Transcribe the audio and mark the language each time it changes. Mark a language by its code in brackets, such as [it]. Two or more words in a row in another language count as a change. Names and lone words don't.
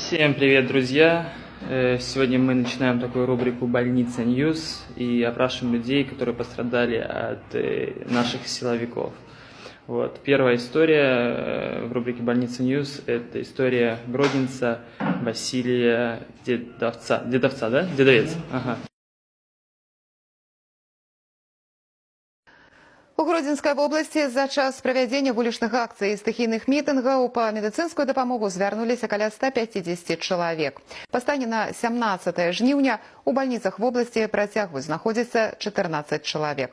[ru] Всем привет, друзья! Сегодня мы начинаем такую рубрику «Больница Ньюс» и опрашиваем людей, которые пострадали от наших силовиков. Вот. Первая история в рубрике «Больница Ньюс» – это история гродненца Василия Дедовца. Дедовца, да? Дедовец. Ага. [be] У Гродзенскай вобласці за час правядзення вулічных акцый і стыхійных мітынгаў па медыцынскую дапамогу звярнуліся каля 150 чалавек. Па стане на 17 жніўня у бальніцах вобласці працягваюць знаходзіцца 14 чалавек.